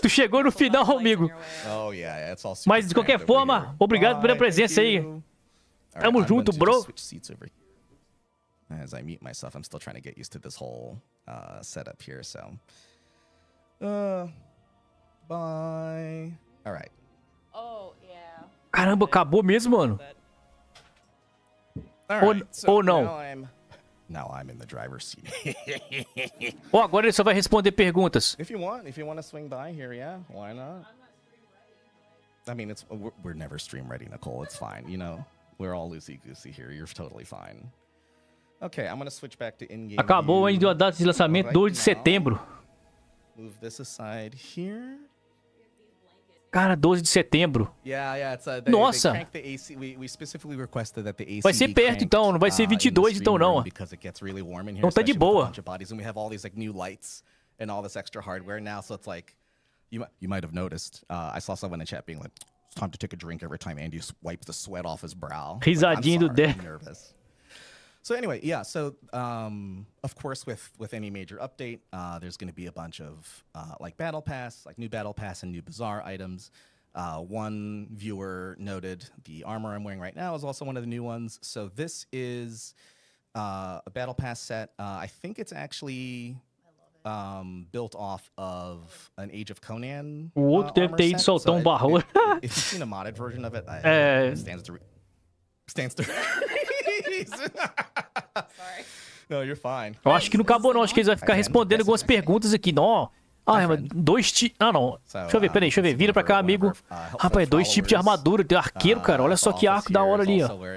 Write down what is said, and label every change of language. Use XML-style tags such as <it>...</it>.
<pt>Tu chegou no final, amigo.</pt> <en>Oh, yeah, it's all</en> <pt>Mas, de qualquer forma, obrigado pela presença aí. Tamo junto, bro.</pt> <en>As I mute myself, I'm still trying to get used to this whole setup here, so. Bye. All right. Oh, yeah.</en> <pt>Caramba, acabou mesmo, mano. Ou não?</pt> <en>Now I'm in the driver's seat.</en> <pt>Agora ele só vai responder perguntas.</pt> <en>If you want to swing by here, yeah, why not? I mean, we're never stream ready, Nicole. It's fine, we're all loosey goosey here. You're totally fine. Okay, I'm gonna switch back to in-game.</en> <pt>Acabou ainda a data de lançamento, 2 de setembro.</pt> <en>Move this aside here.</en> <pt>Cara, 12 de setembro.</pt> <en>Yeah, it's</en> <pt>Nossa!</pt> <en>they cranked the AC. We specifically requested that the AC</en> <pt>Vai ser perto então, não vai ser 22 então não.</pt> <en>Because it gets really warm in here.</en> <pt>Então tá de boa.</pt> <en>And we have all these like new lights and all this extra hardware now, so it's like you might have noticed. I saw someone in chat being like, "It's time to take a drink every time Andy wipes the sweat off his brow." Risadinho do I'm nervous. So anyway, yeah. So of course, with any major update, there's going to be a bunch of like battle pass, like new battle pass and new bazaar items. One viewer noted the armor I'm wearing right now is also one of the new ones. So this is a battle pass set. I think it's actually built off of an Age of Conan.</en> <pt>O outro deve ter ido soltar barro.</pt> <en>If you've seen a modded version of it, it stands to. Sorry. No, you're fine.</en> <pt>Eu acho que não acabou não, acho que eles vão ficar respondendo algumas perguntas aqui. Não, mas 2 tipos... Ah, não. Deixa eu ver, peraí, deixa eu ver. Vira pra cá, amigo. Rapaz, 2 tipos de armadura. Tem arqueiro, cara. Olha só que arco da hora ali, ó.</pt>